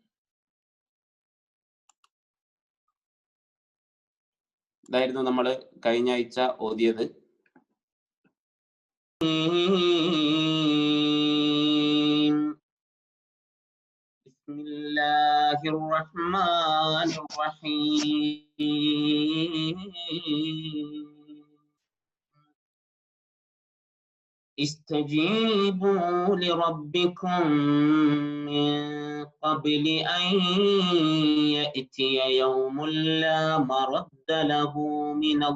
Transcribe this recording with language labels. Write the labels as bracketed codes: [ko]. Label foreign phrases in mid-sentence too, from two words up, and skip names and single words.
[ml] ഇതായിരുന്നു നമ്മൾ കഴിഞ്ഞ ആഴ്ച ഓതിയത്. [ar] بسم الله الرحمن الرحيم. استجيبوا لربكم من قبل أن يأتي يوم لا مرد له من